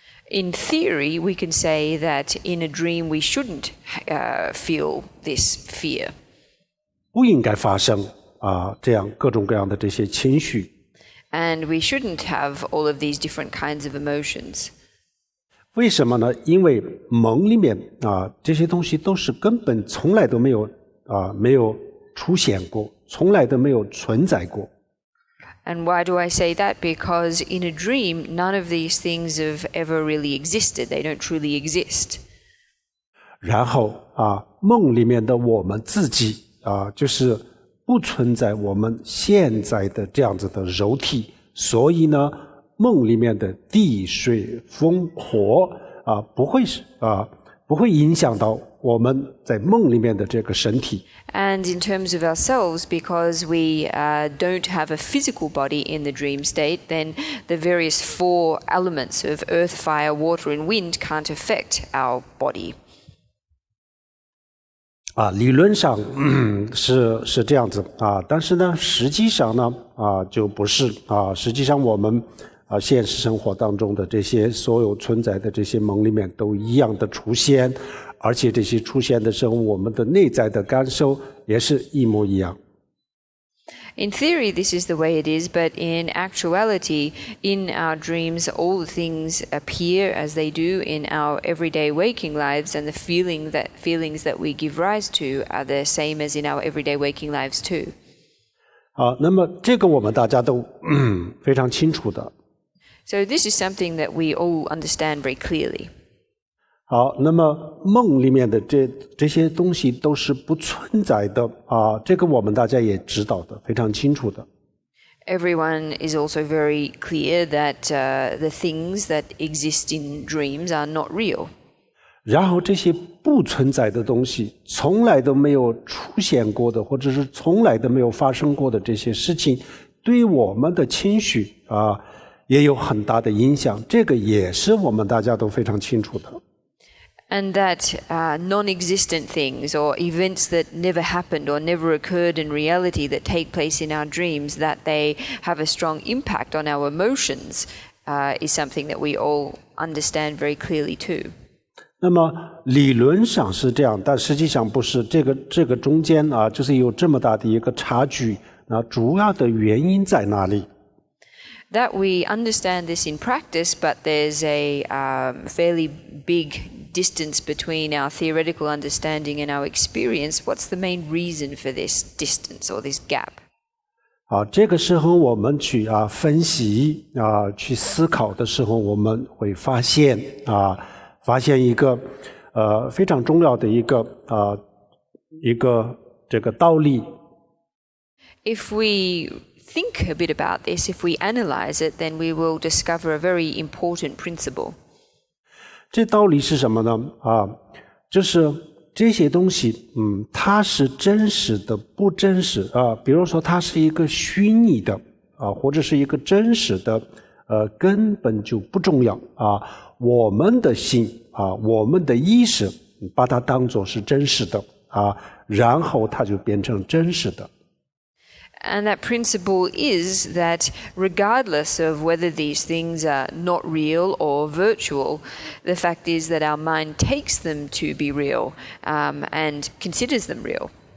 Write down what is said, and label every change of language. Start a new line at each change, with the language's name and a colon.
English: In theory, we can say that in a dream we shouldn't feel this fear.
Chinese: 不应该发生这样各种各样的这些情绪。
English: And we shouldn't have all of these different kinds of emotions.
Chinese: 为什么呢？因为梦里面这些东西都是根本从来都没有出现过，从来都没有存在过。
English: And why do I say that? Because in a dream, none of these things have ever really existed. They don't truly exist.
Chinese: 然后梦里面的我们自己就是不存在我们现在的这样子的肉体，所以呢，梦里面的地水风火不会影响到我们在梦里面的这个身体。
English: And in terms of ourselves, because we don't have a physical body in the dream state, then the various four elements of earth, fire, water, and wind can't affect our body.
Chinese: 理论上是这样子但是呢，实际上呢就不是实际上我们现实生活当中的这些所有存在的这些梦里面都一样的出现，而且这些出现的时候，我们的内在的感受也是一模一样。
English: In theory, this is the way it is, but in actuality, in our dreams, all the things appear as they do in our everyday waking lives, and the feelings that we give rise to are the same as in our everyday waking lives too.
Chinese: 那么这个我们大家都非常清楚的。
English: So this is something that we all understand very clearly.
Chinese: 好，那么梦里面的这些东西都是不存在的这个我们大家也知道的，非常清楚的。
English: Everyone is also very clear that the things that exist in dreams are not real.
Chinese: 然后这些不存在的东西，从来都没有出现过的，或者是从来都没有发生过的这些事情，对我们的情绪也有很大的影响，这个也是我们大家都非常清楚的。
English: And that non-existent things or events that never happened or never occurred in reality that take place in our dreams, that they have a strong impact on our emotions, is something that we all understand very clearly too.
Chinese: 那么理论上是这样，但实际上不是。这个中间就是有这么大的一个差距。主要的原因在哪里？
English: That we understand this in practice, but there's a fairly big distance between our theoretical understanding and our experience. What's the main reason for this distance or this gap?
Chinese: 这个时候我们去分析去思考的时候，我们会发现一个非常重要的一个这个道理。
English: If we think a bit about this, if we analyze it, then we will discover a very important principle.
Chinese: 这道理是什么呢？就是这些东西，它是真实的，不真实比如说它是一个虚拟的或者是一个真实的，根本就不重要我们的心我们的意识把它当作是真实的然后它就变成真实的。
English: And that principle is that regardless of whether these things are not real or virtual, the fact is that our mind takes them to be real and considers them real.